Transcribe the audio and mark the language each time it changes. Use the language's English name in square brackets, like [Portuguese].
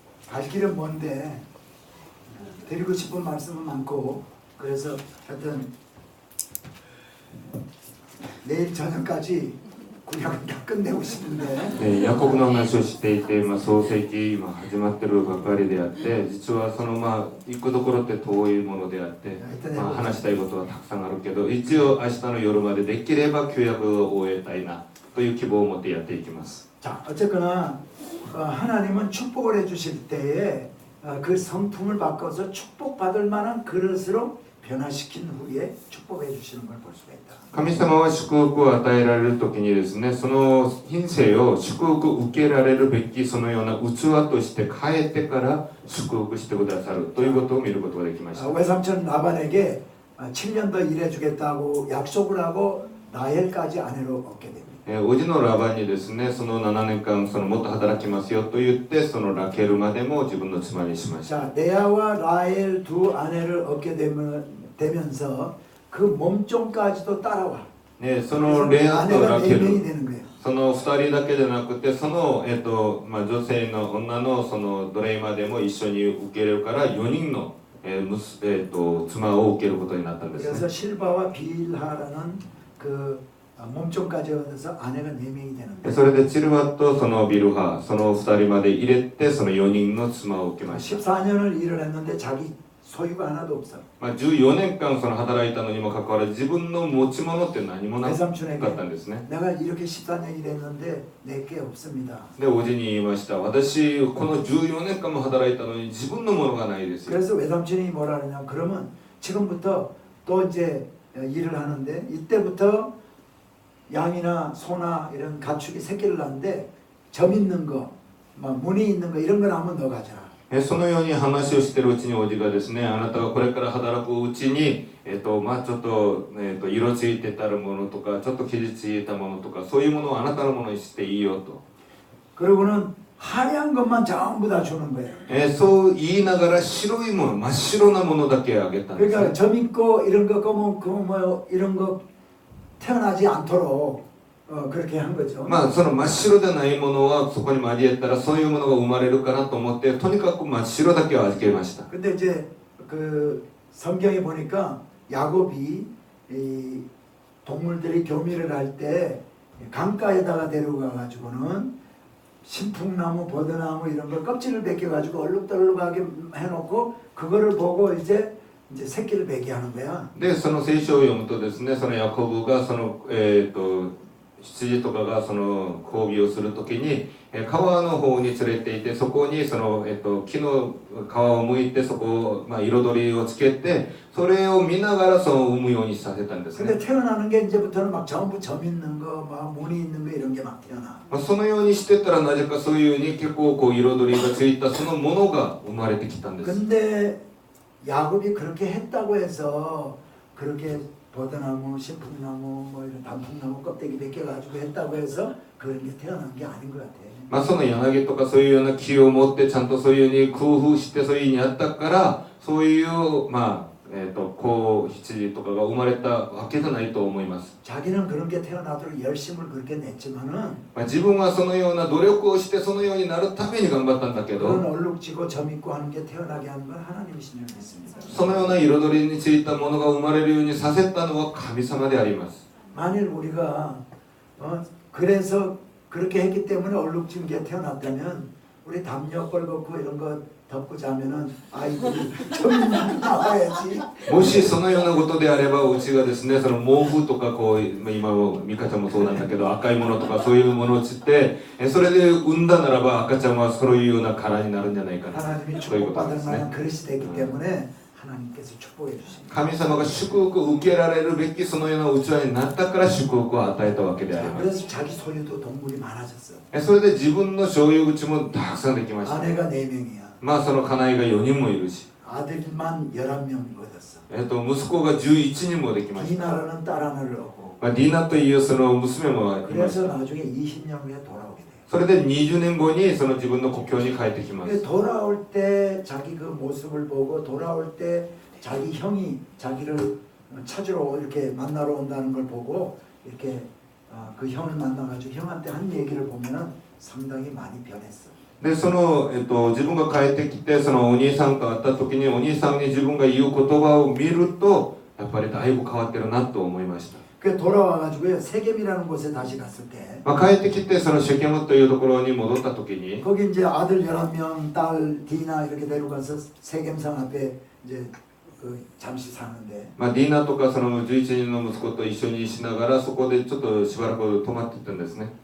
[Korean] 갈 길은 먼데 드리고 싶은 말씀은 많고, 그래서 하여튼 내일 저녁까지 구약을 다 끝내고 싶은데 [Japanese] ヤコブの話をしていて、創世記今始まってるばかりであって、実はその行くところって遠いものであって、話したいことはたくさんあるけど、一応明日の夜までできれば旧約を終えたいなという希望を持ってやっていきます。 [Korean] 자, 어쨌거나 하나님은 축복을 해주실 때에 그 성품을 바꿔서 축복받을 만한 그릇으로 변화시킨 후에 축복해 주시는 걸 볼 수가 있다. [Japanese] 神様は祝福を与えられるときにですね、その品性を祝福受けられるべきそのような器として変えてから祝福してくださるということを見ることができました。 [Korean] 외삼촌 라반에게 7년 더 일해주겠다고 약속을 하고 라헬까지 아내로 얻게 됩니다. [Japanese] おじのラバンにですね、その7年間もっと働きますよと言って、そのラケルまでも自分の妻にしました。 [Korean] 자, 레아와 라헬 두 아내를 얻게 되면서 그 몸종까지도 따라와. [Japanese] そのレアとラケ [Korean] 4명이 [Japanese] ル、 [Korean] 되는 거예요. [Japanese] その2人だけでなくて、その、女性の女のその奴隷までも一緒に受けるから4人の、妻を受けることになったんですね。 [Korean] 그래서 실바와 빌하라는 그 몸종까지 얻어서 아내가 4명이 되는 거예요. [Japanese] それでチルワとそのビルハ、その2人まで入れて、その4人の妻を受けました。 [Korean] 14년을 일을 했는데 자기 소유가 하나도 없어. [Japanese] 14年間その働いたのにもかかわらず、自分の持ち物って何もなかったんですね。 [Korean] 내가 이렇게 14년 일했는데 내게 없습니다. [Japanese] で、おじに言いました。私、この14年間も働いたのに自分のものがないですよ。 [Korean] 그래서 외삼촌이 뭐라 그러냐? 그러면 지금부터 또 이제 일을 하는데 이때부터 양이나 소나 이런 가축이 새끼를 낳는데 점 있는 거, 막 무늬 있는 거 이런 걸 한번 넣어가자. [Japanese] そのように話をしているうちにおじがですね、あなたがこれから働くうちに、ちょっと、色ついてたるものとか、ちょっと傷ついたものとか、そういうものをあなたのものにしていいよと。 [Korean] 그러고는 하얀 것만 전부 다 주는 거예요. [Japanese] そう言いながら白いもの、真っ白なものだけあげたんです。 [Korean] 그러니까 점 있고 이런 거 검은 뭐 이런 거 태어나지 않도록 그렇게 한 거죠. [Japanese] その真っ白でないものはそこに交えたらそういうものが生まれるかなと思って、とにかく真っ白だけを預けました。 [Korean] 근데 이제 그 성경에 보니까 야곱이 이 동물들이 교미를 할 때 강가에다가 데려가 가지고는 신풍나무, 버드나무 이런 걸 껍질을 벗겨 가지고 얼룩덜룩하게 해놓고 그거를 보고 이제 새끼를 배게 하는 거야. [Japanese] で、その聖書を読むとですね、そのヤコブがその羊とかがその交尾をするときに川の方に連れていて、そこにその、木の皮を剥いてそこを、彩りをつけて、それを見ながらその産むようにさせたんですね。 [Korean] 근데 태어나는 게 이제부터는 막 전부 점 있는 거, 막 무늬 있는 거 이런 게 막 태어나. [Japanese] そのようにしてたらなぜかそういうに結構こう彩りがついたそのものが生まれてきたんです。 [Korean] 근데 야곱이 그렇게 했다고 해서 그렇게 버드나무, 신풍나무, 뭐 이런 단풍나무 껍데기 벗겨가지고 했다고 해서 그런 게 태어난 게 아닌 것 같아. [Japanese] その柳とかそういうような木を持ってちゃんとそういうふうに工夫してそういうふうにやったから、そういう羊とかが生まれたわけじゃないと思います。 [Korean] 자기는 그런 게 태어나도록 열심을 그렇게 냈지만은 [Japanese] 自分はそのような努力をしてそのようになるために頑張ったんだけ [Korean] 그런 [Japanese] ど、 [Korean] 얼룩지고 점 있고 하는 게 태어나게 하는 건 하나님이신 줄 믿습니다. [Japanese] そのような彩りについたものが生まれるようにさせたのは神様であります。 [Korean] 만일 우리가 그래서 그렇게 했기 때문에 얼룩진 게 태어났다면 우리 담요 뻘겋고 이런 거 덮고 자면은 아이들이 점 나와야지. [Japanese] もしそのようなことであれば、うちがですね、その毛布とかこう、今もミカちゃんもそうなんだけど、赤いものとかそういうものをつって、それで産んだならば赤ちゃんはそういうような殻になるんじゃないかな。 [Korean] 하나님이 [Japanese] そういうことで [Korean] 축복받을 [Japanese] すね。 [Korean] 만한 그릇이 되기 때문에 하나님께서 축복해 주십니다. [Japanese] 神様が祝福を受けられるべきそのような器になったから祝福を与えたわけであり [Korean] 자, [Japanese] ます。 [Korean] 그래서 자기 소유도 동물이 많아졌어. [Japanese] それで自分の所有口もたくさんできました。 [Korean] 아내가 4명이야. [Japanese] その家内が4人もいるし、 [Korean] 아들만 11명 얻었어. [Japanese] 息子が11人もできました。 [Korean] 디나라는 딸 하나를 얻고. [Japanese] ディーナというその娘もいまし [Korean] 그래서 [Japanese] た。 [Korean] 나중에 20년 후에 돌아오게 돼요. [Japanese] それで20年後にその自分の故郷に帰ってきま [Korean] 근데 [Japanese] す。 [Korean] 돌아올 때 자기 그 모습을 보고 돌아올 때 자기 형이 자기를 찾으러 이렇게 만나러 온다는 걸 보고 이렇게 그 형을 만나가지고 형한테 한 얘기를 보면은 상당히 많이 변했어. [Japanese] でその、自分が帰ってきてそのお兄さんと会った時にお兄さんに自分が言う言葉を見るとやっぱりだいぶ変わってるなと思いました。 [Korean] 그 돌아와가지고요 세겜이라는 곳에 다시 갔을 때 [Japanese] 帰ってきてそのシェケムというところに戻った時に [Korean] 거기 이제 아들 11명, 딸 디나 이렇게 데려가서 세겜성 앞에 이제 잠시 사는데 [Japanese] ディーナとかその11人の息子と一緒にしながらそこでちょっとしばらく泊まってたんですね。